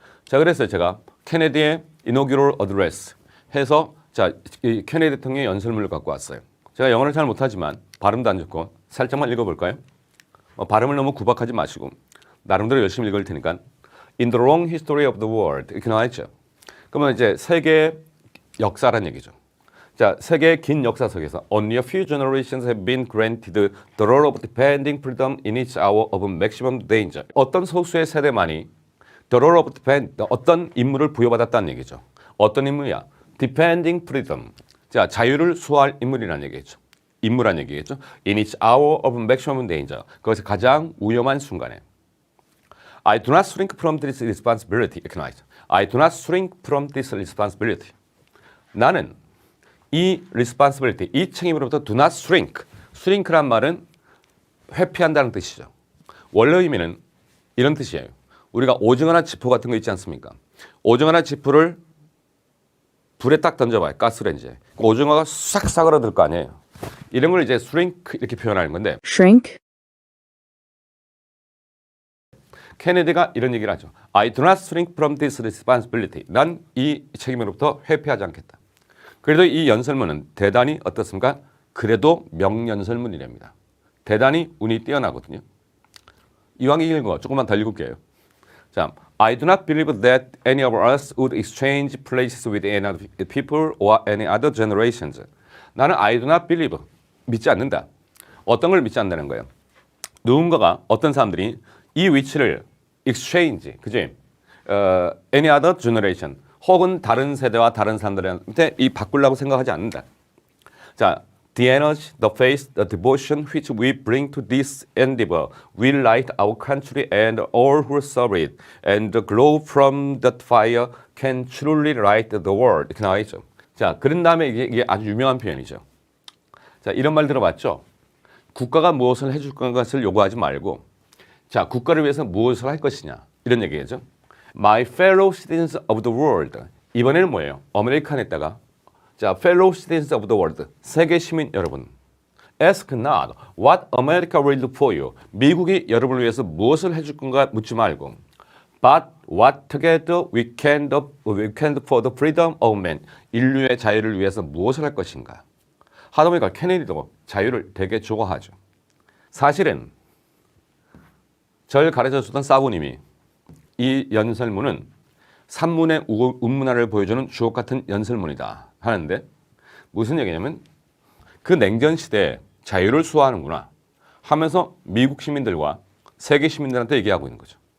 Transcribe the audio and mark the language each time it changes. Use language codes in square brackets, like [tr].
[ko] 그래서 제가 케네디의 이노규럴 어드레스 해서 이 케네디 대통령의 연설문을 갖고 왔어요. 제가 영어를 잘 못하지만 발음도 안 좋고 살짝만 읽어볼까요? 발음을 너무 구박하지 마시고 나름대로 열심히 읽을 테니까 [en] In the long history of the world [ko] 이렇게 나와있죠. 그러면 이제 세계의 역사란 얘기죠. 세계의 긴 역사 속에서 [en] Only a few generations have been granted the role of defending freedom in each hour of maximum danger. [ko] 어떤 소수의 세대만이 [en] the role of [ko] 어떤 임무를 부여받았다는 얘기죠. 어떤 임무야? [en] Defending freedom. [ko] 자유를 수호할 인물이라는 얘기겠죠. [en] In each hour of maximum danger. [ko] 그것이 가장 위험한 순간에. [en] I do not shrink from this responsibility. [ko] 이렇게 나와있죠. [en] I do not shrink from this responsibility. [ko] 나는 이 responsibility, 이 책임으로부터 [en] do not shrink. [ko] shrink란 말은 회피한다는 뜻이죠. 원래 의미는 이런 뜻이에요. 우리가 오징어나 지포 같은 거 있지 않습니까? 오징어나 지포를 불에 딱 던져봐요. 가스레인지에. 오징어가 싹 사그라들 거 아니에요. 이런 걸 이제 shrink 이렇게 표현하는 건데 [en] shrink, [ko] 케네디가 이런 얘기를 하죠. [en] I do not shrink from this responsibility. [ko] 난 이 책임으로부터 회피하지 않겠다. 그래도 이 연설문은 대단히 어떻습니까? 그래도 명연설문이랍니다. 대단히 운이 뛰어나거든요. 이왕 읽은 거 조금만 더 읽을게요. [en] I do not believe that any of us would exchange places with any other people or any other generations. [ko] 나는 [en] I do not believe, [ko] 믿지 않는다. 어떤 걸 믿지 않는다는 거예요? 누군가가, 어떤 사람들이 이 위치를 exchange, 그지? [en] any other generation, [ko] 혹은 다른 세대와 다른 사람들한테 이 바꾸려고 생각하지 않는다. [en] The energy, the faith, the devotion which we bring to this endeavor will light our country and all who serve it, and the glow from that fire can truly light the world. [ko] 이렇게 나와 있죠. 그런 다음에 이게 아주 유명한 표현이죠. 이런 말 들어봤죠? 국가가 무엇을 해줄 것을 요구하지 말고, 국가를 위해서 무엇을 할 것이냐 이런 얘기겠죠. [en] My fellow citizens of the world. [ko] 이번에는 뭐예요? 아메리칸에다가 [en] fellow citizens of the world. [ko] 세계 시민 여러분. [en] Ask not what America will do for you. [ko] 미국이 여러분을 위해서 무엇을 해줄 건가 묻지 말고 [en] But what together we can do for the freedom of man. [ko] 인류의 자유를 위해서 무엇을 할 것인가. 하다 보니까 케네디도 자유를 되게 좋아하죠. 사실은 절 가르쳐주던 사부님이 이 연설문은 산문의 운문화를 보여주는 주옥 같은 연설문이다 하는데 무슨 얘기냐면 그 냉전 시대에 자유를 수호하는구나 하면서 미국 시민들과 세계 시민들한테 얘기하고 있는 거죠.